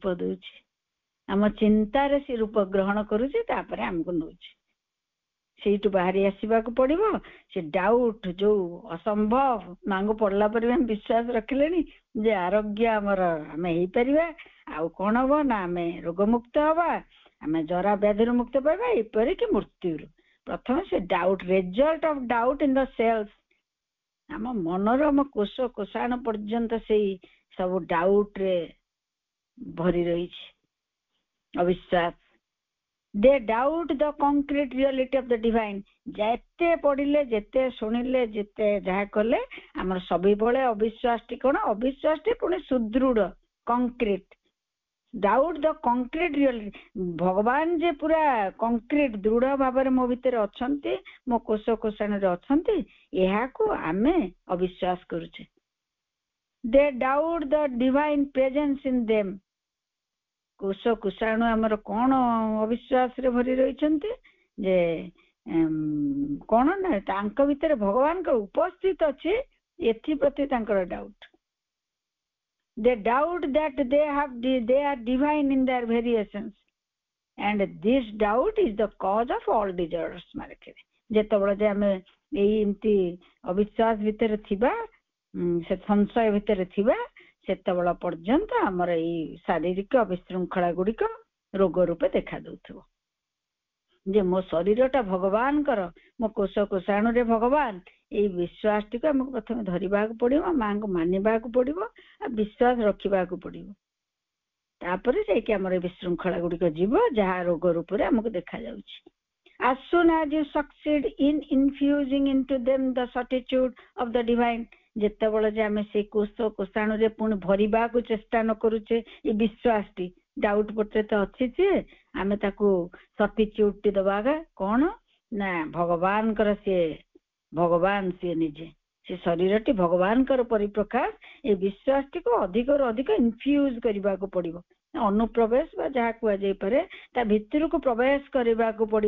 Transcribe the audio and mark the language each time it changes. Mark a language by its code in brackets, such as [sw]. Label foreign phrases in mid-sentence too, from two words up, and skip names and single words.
[or] ଦଉଛି ଆମ ଚିନ୍ତାରେ ସେ ରୂପ ଗ୍ରହଣ କରୁଛି ତାପରେ ଆମକୁ ନଉଛି ସେଇଠୁ ବାହାରି ଆସିବାକୁ ପଡିବ ସେ ଡାଉଟ୍ ଯୋଉ ଅସମ୍ଭବ ମାଙ୍କୁ ପଡିଲା ପରେ ଆମେ ବିଶ୍ୱାସ ରଖିଲେଣି ଯେ ଆରୋଗ୍ୟ ଆମର ଆମେ ହେଇପାରିବା ଆଉ କଣ ହବ ନା ଆମେ ରୋଗମୁକ୍ତ ହବା ଆମେ ଜରା ବ୍ୟାଧିରୁ ମୁକ୍ତ ପାଇବା ଏପରିକି ମୃତ୍ୟୁରୁ ପ୍ରଥମେ ସେ ଡାଉଟ୍ [en] result of doubt in the cells [or] ଆମ ମନର ଆମ କୋଷ କୋଷାଣ ପର୍ଯ୍ୟନ୍ତ ସେଇ ସବୁ ଡାଉଟ୍ ରେ ଭରି ରହିଛି ଅବିଶ୍ୱାସ [en] they doubt the concrete reality of the divine [or] ଯେତେ ପଢିଲେ ଯେତେ ଶୁଣିଲେ ଯେତେ ଯାହା କଲେ ଆମର ସବୁବେଳେ ଅବିଶ୍ୱାସଟି କଣ ଅବିଶ୍ୱାସଟି ପୁଣି ସୁଦୃଢ କଂକ୍ରିଟ [en] doubt the concrete reality [or] ଭଗବାନ ଯେ ପୁରା କଂକ୍ରିଟ ଦୃଢ ଭାବରେ ମୋ ଭିତରେ ଅଛନ୍ତି ମୋ କୋଷ କୋଷାଣରେ ଅଛନ୍ତି ଏହାକୁ ଆମେ ଅବିଶ୍ୱାସ କରୁଛେ [en] they doubt the divine presence in them [or] କୋଷ କୋଷାଣୁ ଆମର କଣ ଅବିଶ୍ୱାସରେ ଭରି ରହିଛନ୍ତି ଯେ କଣ ନା ତାଙ୍କ ଭିତରେ ଭଗବାନଙ୍କ ଉପସ୍ଥିତ ଅଛି ଏଥିପ୍ରତି ତାଙ୍କର ଡାଉଟ୍ [en] they doubt that they are divine in their very essence and this doubt is the cause of all disorders [or] ମାରଖିବେ ଯେତେବେଳେ ଯେ ଆମେ ଏଇ ଏମିତି ଅବିଶ୍ୱାସ ଭିତରେ ଥିବା ସେ ସଂଶୟ ଭିତରେ ଥିବା ସେତେବେଳେ ପର୍ଯ୍ୟନ୍ତ ଆମର ଏଇ ଶାରୀରିକ ବିଶୃଙ୍ଖଳା ଗୁଡିକ ରୋଗ ରୂପେ ଦେଖା ଦଉଥିବ ଯେ ମୋ ଶରୀରଟା ଭଗବାନଙ୍କର ମୋ କୋଷ କୋଷାଣୁରେ ଭଗବାନ ଏଇ ବିଶ୍ୱାସଟିକୁ ଆମକୁ ପ୍ରଥମେ ଧରିବାକୁ ପଡିବ ମାଙ୍କୁ ମାନିବାକୁ ପଡିବ ଆଉ ବିଶ୍ୱାସ ରଖିବାକୁ ପଡିବ ତାପରେ ଯାଇକି ଆମର ଏ ବିଶୃଙ୍ଖଳା ଗୁଡିକ ଯିବ ଯାହା ରୋଗ ରୂପରେ ଆମକୁ ଦେଖାଯାଉଛି [en] as soon as you succeed in infusing into them the certitude of the [or] divine ଯେତେବେଳେ ଯେ ଆମେ ସେଇ କୋଷ କୋଷାଣୁରେ ପୁଣି ଭରିବାକୁ ଚେଷ୍ଟା ନ କରୁଛେ ଏ ବିଶ୍ୱାସଟି ଡାଉଟ୍ ପଟେ ତ ଅଛି ଯେ ଆମେ ତାକୁ ସଟିଚ୍ୟୁଡଟି ଦବା କଣ ନା ଭଗବାନଙ୍କର ସିଏ ଭଗବାନ ସିଏ ନିଜେ ସେ ଶରୀରଟି ଭଗବାନଙ୍କର ପରିପ୍ରକାଶ ଏ ବିଶ୍ୱାସଟିକୁ ଅଧିକରୁ ଅଧିକ ଇନଫ୍ୟୁଜ କରିବାକୁ ପଡିବ ଅନୁପ୍ରବେଶ ବା ଯାହା କୁହାଯାଇପାରେ ତା ଭିତରକୁ ପ୍ରବେଶ କରିବାକୁ ପଡିବ